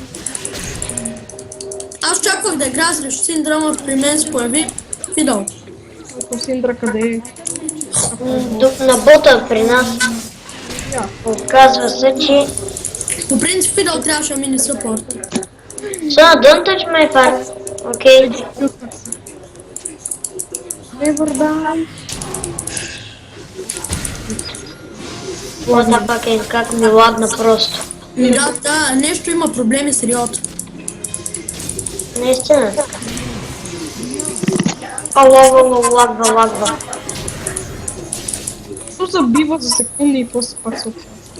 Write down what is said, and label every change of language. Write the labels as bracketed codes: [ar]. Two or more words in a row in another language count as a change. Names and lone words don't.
[bg] Аз чаквах да игра срещу синдрома, при мен се появи Фидъл. ако Синдра къде е? На бота при нас. Оказва се, че... По принцип Фидъл трябваше да мине съпорт. [en] Sona, don't touch my farm. Окей. Never die. What the fuck [bg] е, как ми лагна просто. Да, нещо има проблеми с Риото. Наистина. Лагва. То забива за секунди и после пак се отива.